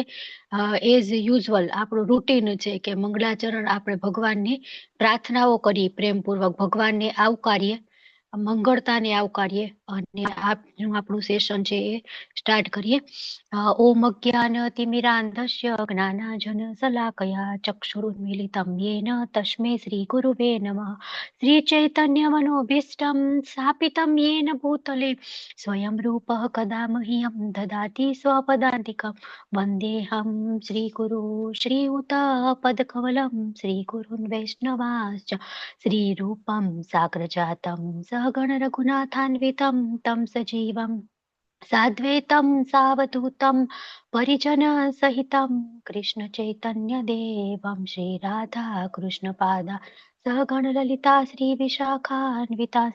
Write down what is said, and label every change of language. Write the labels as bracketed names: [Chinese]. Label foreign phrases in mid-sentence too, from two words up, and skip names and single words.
[English] as usual [Gujarati] આપણું રૂટીન છે કે મંગલાચરણ આપણે ભગવાનની પ્રાર્થનાઓ કરીએ, પ્રેમપૂર્વક ભગવાનને આવકારીએ, મંગળતાને આવકારીએ અને આજનું આપણું સેશન છે એ સ્ટાર્ટ કરીએ। [Sanskrit] ઓમ અજ્ઞાનતિમિરાન્ધસ્ય જ્ઞાનાંજન શલાકયા ચક્ષુરુન્મીલિतं येन तस्मै श्रीगुरुवे नमः। श्रीचैतन्यमनोभीष्टं स्थापितं येन भूतले स्वयं रूपः कदा मह्यं ददाति स्वपदान्तिकं। वन्देऽहं श्रीगुरु श्रीयुतपदकमलं श्रीगुरुन् वैष्णवांश्च श्रीरूपं साग्रजातं सहगण रघुनाथान्वितं तं सजीवं साद्वैतं सावधूतं परिजन सहितं कृष्ण चैतन्य देवं श्रीराधा कृष्णपादा सहगण ललिता श्री विशाखान्विताश्च।